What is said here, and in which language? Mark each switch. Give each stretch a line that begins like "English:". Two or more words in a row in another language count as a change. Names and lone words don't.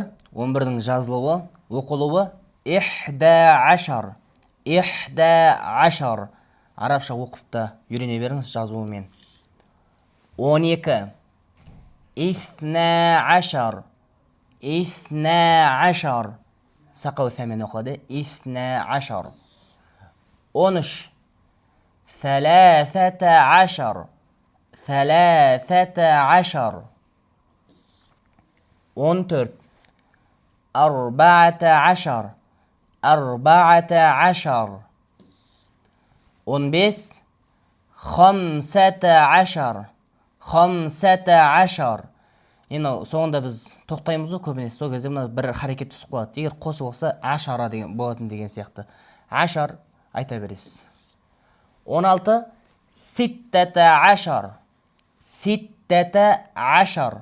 Kazakh: 11-дің жазылуы, оқылуы
Arabic: إحدى عشر.
Kazakh: Арабша оқып та үйрене беріңіз жазуымен.
Arabic: 12. اثنا عشر.
Kazakh: Сақау сәмен оқылады.
Arabic: اثنا عشر. 13. ثلاثة عشر. 14. أربعة عشر. 15. خمسة عشر.
Kazakh: Енді соңында біз тоқтаймыз ғой көбінесе, сол кезде мына бір харекет түсіп қалады. Егер қосып оқса ашара деген болатын деген сияқты. Ашар айта бересіз. 16.
Arabic: ستة عشر.